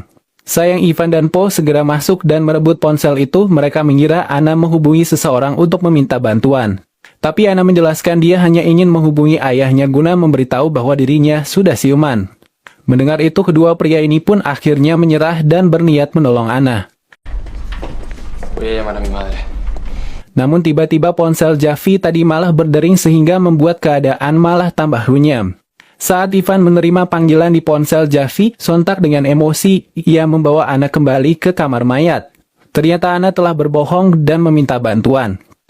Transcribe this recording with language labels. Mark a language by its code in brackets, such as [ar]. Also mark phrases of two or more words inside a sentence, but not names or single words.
[id] Sayang Ivan dan Paul segera masuk dan merebut ponsel itu, mereka mengira Ana menghubungi seseorang untuk meminta bantuan. Tapi Ana menjelaskan dia hanya ingin menghubungi ayahnya guna memberitahu bahwa dirinya sudah siuman. Mendengar itu kedua pria ini pun akhirnya menyerah dan berniat menolong Ana. [es] Voy a llamar a mi madre. [id] Namun tiba-tiba ponsel Jaffi tadi malah berdering sehingga membuat keadaan malah tambah runyam. Saat Ivan menerima panggilan di ponsel Jaffi, sontak dengan emosi, ia membawa Ana kembali ke kamar mayat. Ternyata Ana telah berbohong dan meminta bantuan.